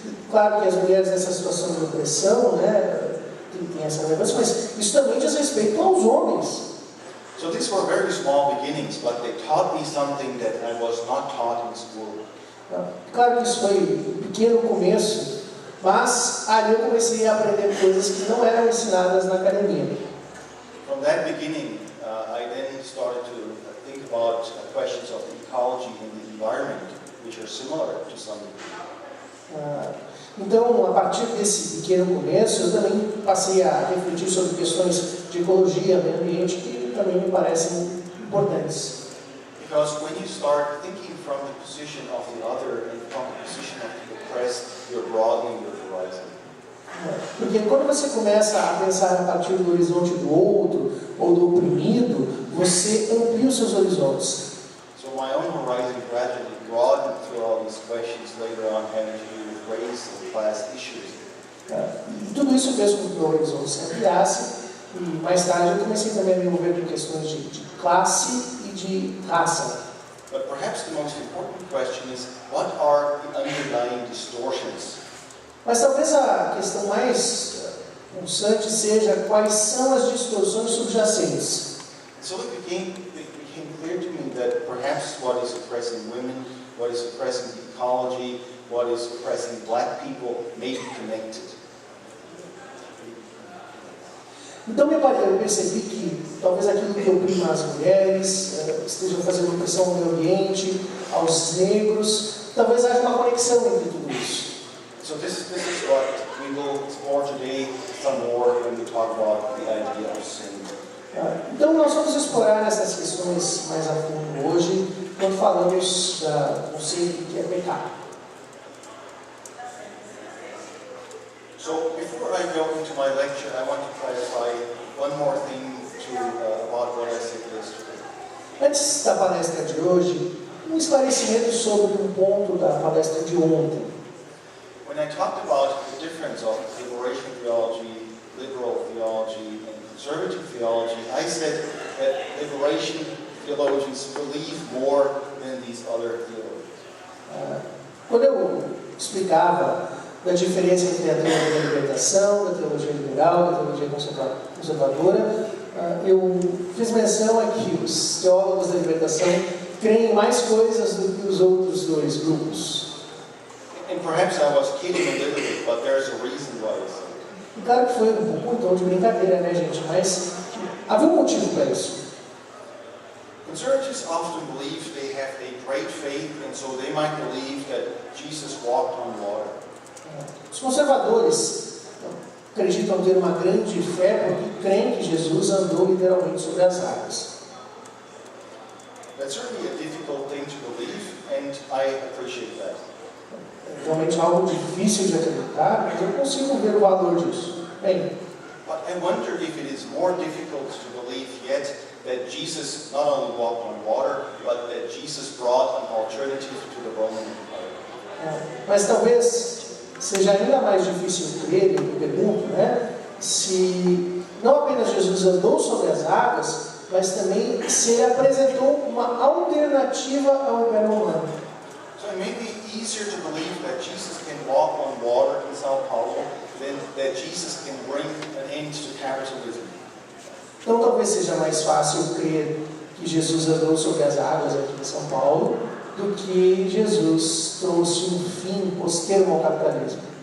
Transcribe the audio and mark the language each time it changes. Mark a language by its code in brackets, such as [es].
[pt] Claro que as mulheres nessa situação de opressão, né, tem essa relevância, mas isso também diz respeito aos homens. [en] So these were very small beginnings, but they taught me something that I was not taught in school. [pt] Claro que isso foi um pequeno começo, mas ali eu comecei a aprender coisas que não eram ensinadas na academia. [en] From that beginning, I then started to think about questions of ecology and the environment, which are similar to some. [pt] Então, a partir desse pequeno começo, eu também passei a refletir sobre questões de ecologia, meio ambiente, que também me parecem importantes. [en] Because when you start thinking from the position of the other and from the position of the oppressed, you're broadening your horizon. [pt] Porque quando você começa a pensar a partir do horizonte do outro ou do oprimido, você amplia os seus horizontes. [en] So my own horizon gradually broadened through all these questions later on having to do with race and class issues. [pt] E tudo isso fez com que o meu horizonte se ampliasse, e mais tarde eu comecei também a me envolver com questões de classe e de raça. [en] But perhaps the most important question is, what are the underlying distortions? [pt] Mas talvez a questão mais pulsante seja quais são as distorções subjacentes. [en] So it became clear to me that perhaps what is oppressing women, what is oppressing ecology, what is oppressing black people may be connected. [pt] Então eu percebi que talvez aquilo que oprima as mulheres esteja fazendo opressão ao meio ambiente, aos negros, talvez haja uma conexão entre tudo isso. [en] So this is what we will explore today some more when we talk about the idea of sin. [pt] Então nós vamos explorar essas questões mais a fundo hoje, quando falamos do conceito que é pecado. [en] So before I go into my lecture, I want to clarify one more thing about what I said yesterday. [pt] Antes da palestra de hoje, um esclarecimento sobre um ponto da palestra de ontem. [en] When I talked about the difference of liberation theology, liberal theology, and conservative theology, I said that liberation theologians believe more than these other theologians. [pt] Quando eu explicava da diferença entre a teologia da libertação, da teologia liberal, da teologia conservadora, eu fiz menção a que os teólogos da libertação creem mais coisas do que os outros dois grupos. [en] And perhaps I was kidding a little bit, but there's a reason why I said it. [pt] Claro que foi um pouco tom de brincadeira, né, gente? Mas havia um motivo para isso. [en] Conservatives often believe they have a great faith, and so they might believe that Jesus walked on water. [pt] Os conservadores acreditam ter uma grande fé porque creem que Jesus andou literalmente sobre as águas. [en] That's certainly a difficult thing to believe, and I appreciate that. [pt] É realmente algo difícil de acreditar, mas eu consigo ver o valor disso. Bem, [en] But I wonder if it is more difficult to believe yet that Jesus not only walked on water, but that Jesus brought an alternative to the Roman Empire. [pt] Mas talvez seja ainda mais difícil crer, eu pergunto, né? Se não apenas Jesus andou sobre as águas, mas também se ele apresentou uma alternativa ao Império Romano. [en] So it may be easier to believe that Jesus can walk on water in São Paulo than that Jesus can bring an end to capitalism. [pt] Então talvez seja mais fácil crer que Jesus andou sobre as águas aqui em São Paulo do que Jesus trouxe um fim posterno ao capitalismo.